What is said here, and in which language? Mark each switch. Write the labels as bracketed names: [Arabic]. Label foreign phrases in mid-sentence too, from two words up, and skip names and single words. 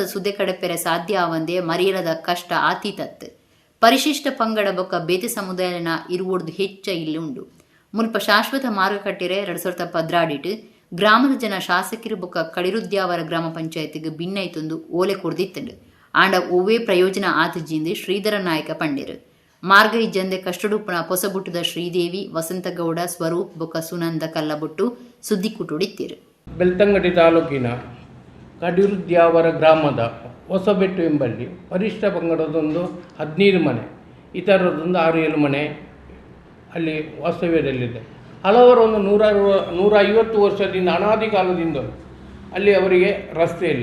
[Tulu] ಸುದೆ ಕಡಪೆರೆ ಸಾಧ್ಯ ಆವಂದೆ ಮರಿಯಲದ ಕಷ್ಟ ಆತೀತತ್ತು ಪರಿಶಿಷ್ಟ ಪಂಗಡ ಬೊಕ್ಕ ಬೇತೆ ಸಮುದಾಯನ ಇರುವುದು ಹೆಚ್ಚ ಇಲ್ಲಿ ಉಂಡು ಮುಲ್ಪ ಶಾಶ್ವತ ಮಾರ್ಗ ಕಟ್ಟಿರೆ 2016 ಗ್ರಾಮದ ಜನ ಶಾಸಕರು ಬೊಕ್ಕ ಕಡಿರುದ್ಯಾವರ ಗ್ರಾಮ ಪಂಚಾಯತಿಗೆ ಭಿನ್ನೈತೊಂದು ಓಲೆ ಕೊಡ್ದಿತ್ತಂಡು ಆಂಡ ಓವೇ ಪ್ರಯೋಜನ ಆತಜಿಂದೆ ಶ್ರೀಧರ ನಾಯಕ ಪಂಡಿರು ಮಾರ್ಗ ಇಜ್ಜಂದೆ ಕಷ್ಟಡುಪ್ಪನ ಪೊಸಬುಟ್ಟದ ಶ್ರೀದೇವಿ ವಸಂತಗೌಡ ಸ್ವರೂಪ್ ಬೊಕ್ಕ ಸುನಂದ ಕಲ್ಲಬೊಟ್ಟು ಸುದ್ದಿಕೂಟುಡಿತ್ತಿರು. [Kannada] ಬೆಳ್ತಂಗಡಿ ತಾಲೂಕಿನ ಕಡಿರುದ್ಯಾವರ ಗ್ರಾಮದ ಹೊಸಬೆಟ್ಟು ಎಂಬಲ್ಲಿ ಪರಿಷ್ಠ ಪಂಗಡದೊಂದು 15 ಮನೆ, ಇತರದೊಂದು 6-7 ಮನೆ ಅಲ್ಲಿ ವಾಸ್ತವ್ಯದಲ್ಲಿದೆ. ಹಲವರು ಒಂದು 150 ವರ್ಷದಿಂದ ಅನಾದಿ ಕಾಲದಿಂದ ಅಲ್ಲಿ ಅವರಿಗೆ ರಸ್ತೆ ಇಲ್ಲ.